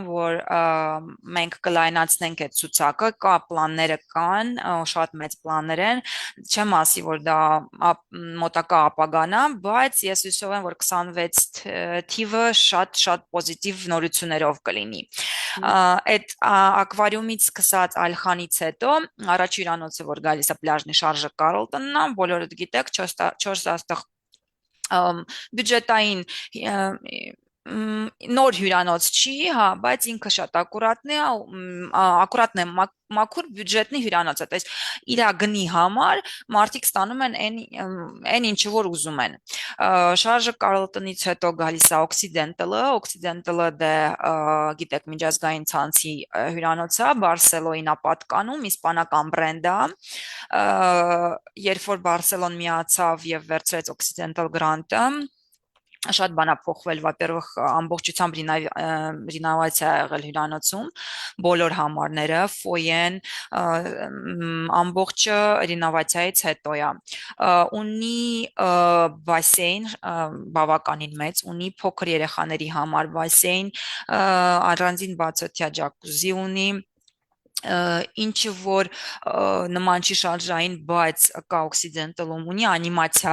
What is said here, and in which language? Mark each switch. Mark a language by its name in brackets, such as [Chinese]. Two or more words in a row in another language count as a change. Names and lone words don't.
[Armenian] որ մենք կլայնացնենք այդ ցուցակը, կա պլանները կան, շատ մեծ պլաններ են, չեմ ասի, որ դա մոտակա ապագան է, բայց ես հույսով եմ, որ 26 թիվը շատ պոզիտիվ նորություններով կլինի։ Այդ ակվարիումից սկսած Ալխանից հետո առաջ հյուրանոցը որ գալիս է պլաժնի շարժը Կարլտոնն է, բոլորդ գիտեք 4 աստղ բյուջետային նոր հյուրանոց չի, հա, բայց ինքը շատ ակուրատնե մաքուր բյուջետնի հյուրանոց է, [Russian] то есть [Armenian] իր գնի համար մարդիկ ստանում են այն ինչը որ ուզում են։ Շարժը Կարլտոնից հետո գալիս է Occidental-ը դե գիտեք միջազգային ցանցի հյուրանոց է, Բարսելոնին է պատկանում, իսպանական բրենդ է։ Երբ որ Բարսելոն միացավ եւ վերցրեց Occidental Grant-ը, շատ բան է փոխվել, [Russian] во-первых, [Armenian] ամբողջությամբ ռինովացիա ա եղել հյուրանոցում, բոլոր համարները, ֆոյեն, ամբողջը ռինովացիայից հետո է։ Ունի բասեյն բավականին մեծ, ունի փոքր երեխաների համար բասեյն, առանձին բացօթյա ջակուզի ունի, ինչը որ նման չի շարժային, բայց կա օքսիդենտալում ունի անիմացիա